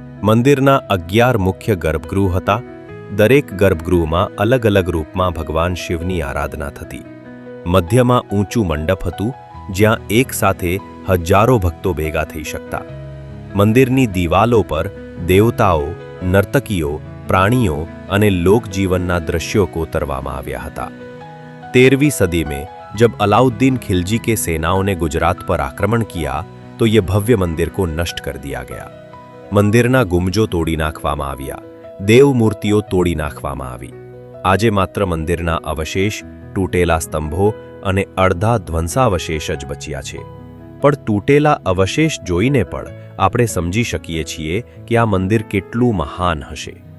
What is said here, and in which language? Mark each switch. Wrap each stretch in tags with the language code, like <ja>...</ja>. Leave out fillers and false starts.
<gu>મંદિરના 11 મુખ્ય ગર્ભગૃહ હતા. દરેક ગર્ભગૃહમાં અલગ અલગ રૂપમાં ભગવાન શિવની આરાધના થતી. મધ્યમાં ઊંચું મંડપ હતું, જ્યાં એક સાથે હજારો ભક્તો ભેગા થઈ શકતા. મંદિરની દિવાલો પર દેવતાઓ, નર્તકીઓ, પ્રાણીઓ અને લોકજીવનના દ્રશ્યો કોતરવામાં આવ્યા હતા.</gu> <hi>13वीं सदी में जब अलाउद्दीन खिलजी के सेनाओं ने गुजरात पर आक्रमण किया तो ये भव्य मंदिर को नष्ट कर दिया गया.</hi> <gu>મંદિરના ગુંબજો તોડી નાખવામાં આવ્યા, દેવ મૂર્તિઓ તોડી નાખવામાં આવી. આજે માત્ર મંદિરના અવશેષ, તૂટેલા સ્તંભો અને અડધા ધ્વંસાવશેષ જ બચ્યા છે. પણ તૂટેલા અવશેષ જોઈને પણ આપણે સમજી શકીએ છીએ કે આ મંદિર કેટલું મહાન હશે.</gu>